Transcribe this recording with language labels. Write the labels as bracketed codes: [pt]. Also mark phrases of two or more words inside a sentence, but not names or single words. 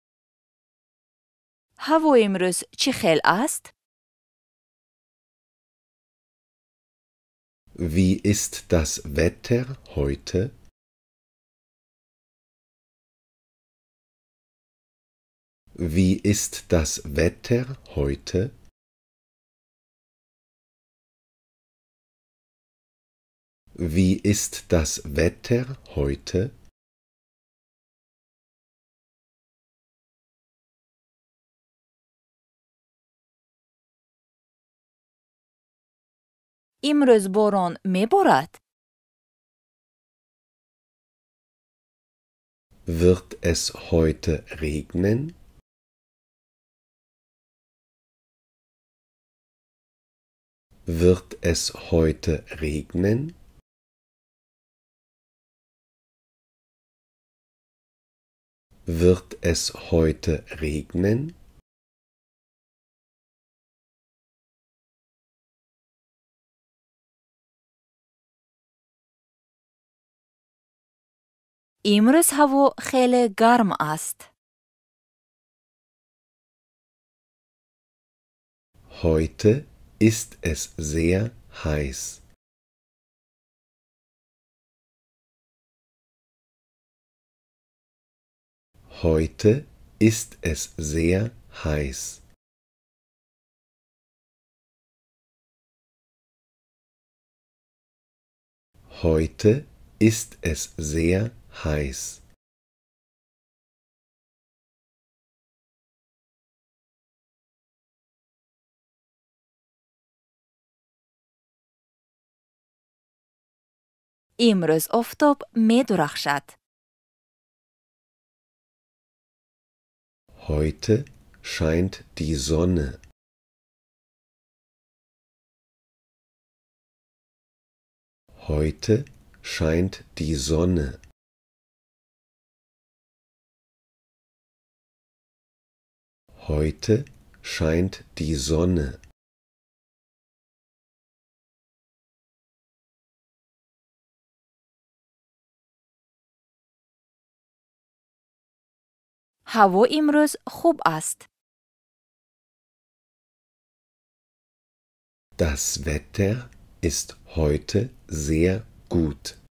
[tg] ҳаво имрӯз чӣ хел аст? [de] Wie ist das Wetter heute? Wie ist das Wetter heute? Wie ist das Wetter heute? [tg] имрӯз борон меборад? [de] Wird es heute regnen? Wird es heute regnen? Wird es heute regnen? [tg] имрӯз ҳаво хеле гарм аст. [de] Heute ist es sehr heiß. Heute ist es sehr heiß. Heute ist es sehr heiß. [tg] имрӯз офтоб медурахшад. [de] Heute scheint die Sonne. Heute scheint die Sonne. Heute scheint die Sonne. [tg] ҳаво имрӯз хуб аст. [de] Das Wetter ist heute sehr gut.